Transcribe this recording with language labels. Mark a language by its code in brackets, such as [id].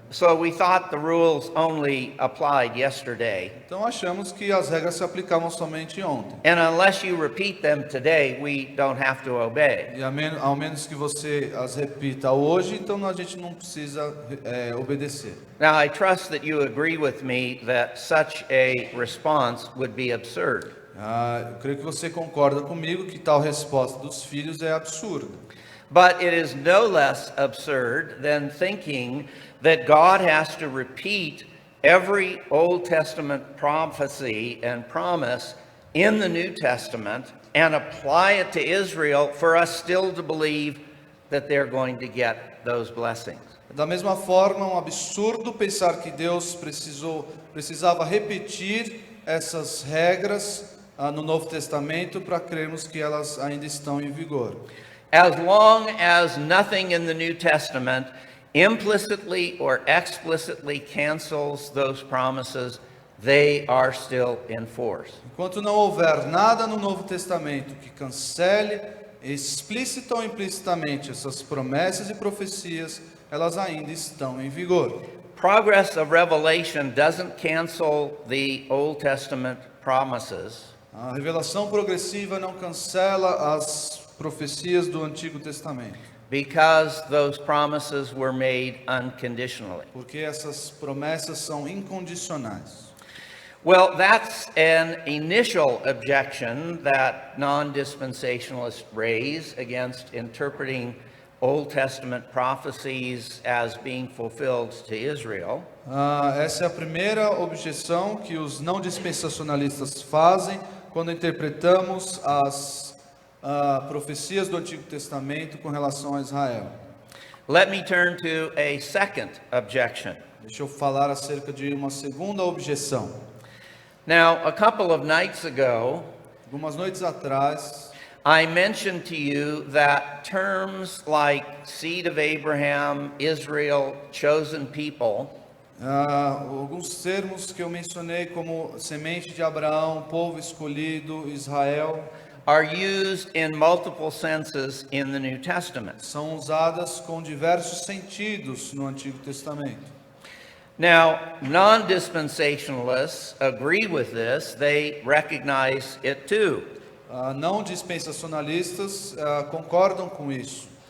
[en] So we thought the rules only applied yesterday. [pt] Então achamos que as regras se aplicavam somente ontem. [en] And unless you repeat them today, we don't have to obey. [pt] E ao menos que você as repita hoje, então a gente não precisa obedecer. [en] Now, I trust that you agree with me that such a response would be absurd. [pt] Eu creio que você concorda comigo que tal resposta dos filhos é absurda. [en] But it is no less absurd than thinking that God has to repeat every Old Testament prophecy and promise in the New Testament and apply it to Israel for us still to believe that they're going to get those blessings. [pt] Da mesma forma, um absurdo pensar que Deus precisava repetir essas regras no Novo Testamento para crermos que elas ainda estão em vigor. [en] As long as nothing in the New Testament implicitly or explicitly cancels those promises, they are still in force. [pt] Enquanto não houver nada no Novo Testamento que cancele explícita ou implicitamente essas promessas e profecias, elas ainda estão em vigor. [en] Progress of Revelation doesn't cancel the Old Testament promises. [pt] A revelação progressiva não cancela as profecias do Antigo Testamento, [en] Because those promises were made unconditionally. [pt] porque essas promessas são incondicionais. [en] Well, that's an initial objection that non-dispensationalists raise against interpreting Old Testament prophecies as being fulfilled to Israel. [pt] Essa é a primeira objeção que os não dispensacionalistas fazem quando interpretamos as profecias do Antigo Testamento com relação a Israel. [en] Let me turn to a second objection. [pt] Deixa eu falar acerca de uma segunda objeção. [en] Now, a couple of nights ago, [pt] Algumas noites atrás, [en] I mentioned to you that terms like seed of Abraham, Israel, chosen people, [pt] alguns termos que eu mencionei como semente de Abraão, povo escolhido, Israel, [en] are used in multiple senses in the New Testament. [pt] são usadas com diversos sentidos no Antigo Testamento. [en] Now, non-dispensationalists agree with this. They recognize it too. [pt] Não dispensacionalistas concordam com isso,